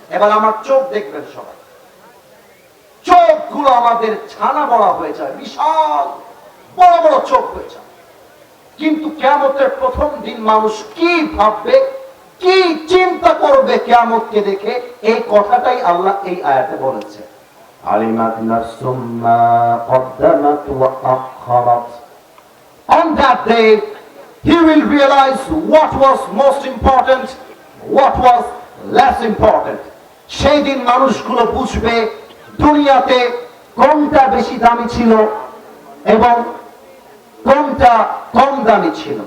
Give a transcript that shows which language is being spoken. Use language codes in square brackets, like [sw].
[bn] এবার আমার চোখ দেখবেন সবাই, চোখগুলো আমাদের ছানা বড়া হয়ে যায়, বিশাল বড় বড় চোখ হয়ে যায়। কিন্তু কিয়ামতের প্রথম দিন মানুষ কি ভাববে, কি চিন্তা করবে কিয়ামতকে দেখে, এই কথাটাই আল্লাহ এই আয়াতে বলেছে। [ar] আলিমাত নাফসুম মা কদ্দামাত ওয়া আখারাত। [en] On that day he will realize what was most important, what was less important. [bn] সেই দিন মানুষগুলো বুঝবে দুনিয়াতে কোনটা বেশি দামি ছিল এবং কোনটা কম দামি ছিল।